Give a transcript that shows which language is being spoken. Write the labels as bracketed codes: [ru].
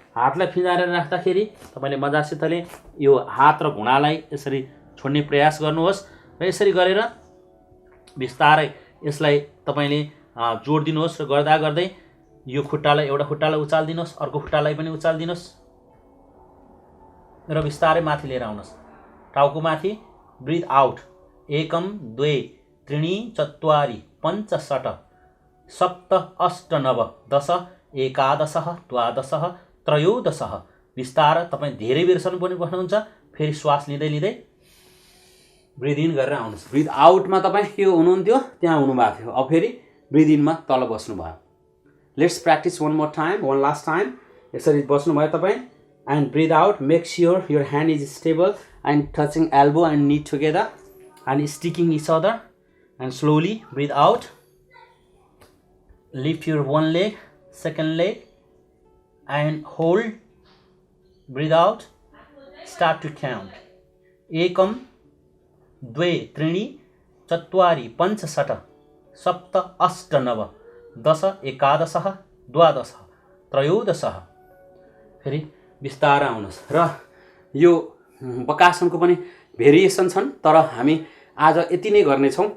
[ne] हातलाई फिँजारेर राख्दाखेरि तपाईँले मजासितले यो हात र घुँडालाई यसरी छोड्ने प्रयास गर्नुहोस् र यसरी गरेर बिस्तारै यसलाई तपाईँले जोड दिनुहोस् र गर्दा गर्दै यो खुट्टालाई, एउटा खुट्टालाई उचालिदिनुहोस्, अर्को खुट्टालाई पनि उचालिदिनुहोस् र बिस्तारै माथि लिएर आउनुहोस्, टाउको माथि। Breath out. [sa] एकम द्वे त्रीणि चत्वारि पञ्च षट् सप्त अष्ट नव दश एकादश द्वादश त्रयोदश। [ne] बिस्तारै तपाईँ धेरै बेरसम्म पनि बस्नुहुन्छ। फेरि श्वास लिँदै लिँदै ब्रिथ इन गरेर आउनुहोस्। ब्रिथ आउटमा तपाईँ के हुनुहुन्थ्यो, त्यहाँ हुनुभएको थियो। अब फेरि ब्रिथ इनमा तल बस्नुभयो। [en] Let's practice one more time, one last time. [ne] यसरी बस्नुभयो तपाईँ। [en] And breathe out. Make sure your hand is stable and touching elbow and knee together and sticking each other. And slowly breathe out. Lift your one leg, second leg, and hold. Breathe out. Start to count. [sa] Ekam, dve, trini, चत्वारि पञ्च षट् सप्त अष्ट नव दश एकादश द्वादश त्रयोदश। [ne] फेरि बिस्तारै आउनुहोस्। र यो बकासनको पनि भेरिएसन छन्, तर हामी आज यति नै गर्नेछौँ।